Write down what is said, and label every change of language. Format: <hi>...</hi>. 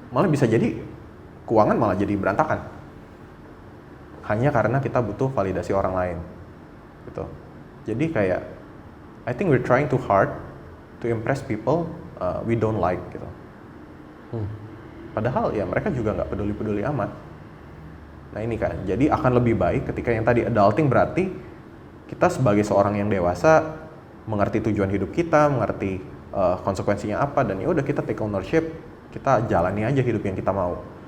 <id>Malah bisa jadi keuangan malah jadi berantakan, hanya karena kita butuh validasi orang lain, gitu. Jadi kayak</id> <en>I think we're trying too hard to impress people we don't like,</en> <id>gitu. Padahal ya mereka juga nggak peduli-peduli amat. Nah ini kan, jadi akan lebih baik ketika yang tadi adulting berarti kita sebagai seorang yang dewasa mengerti tujuan hidup kita, mengerti konsekuensinya apa, dan ya udah kita</id> <en>take ownership,</en> <id>kita jalani aja hidup yang kita mau.</id>